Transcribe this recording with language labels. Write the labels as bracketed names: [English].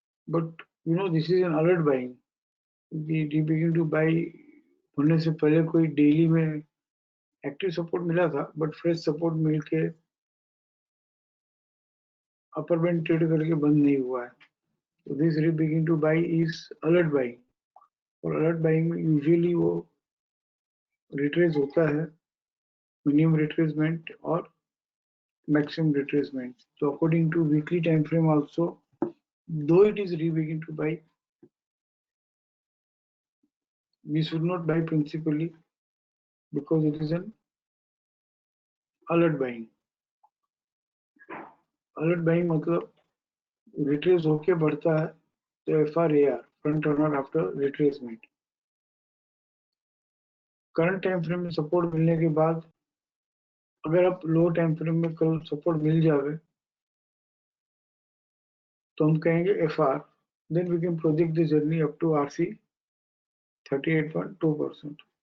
[English] But you know this is an alert buying. [Hindi] री begin to bye होने से पहले कोई डेली में एक्टिव सपोर्ट मिला था, बट फ्रेश सपोर्ट मिलके अपर बैंड ट्रेड करके बंद नहीं हुआ है. [English] तो this re begin to buy is alert buying. [Hindi] और अलर्ट बाइंग में यूजुअली वो रिट्रेस होता है, मिनिमम रिट्रेसमेंट और maximum retracement. [English] So according to weekly time frame also, though it is re-begin to buy, we should not buy principally because it is an alert buying. [Hindi] Alert buying मतलब retrace होके बढ़ता है तो FRAR, front runner after retracement. Current time frame में support मिलने के बाद अगर आप लो टाइम फ्रेम में कल सपोर्ट मिल जावे तो हम कहेंगे FR, [English] then we can project the journey up to RC 38.2%.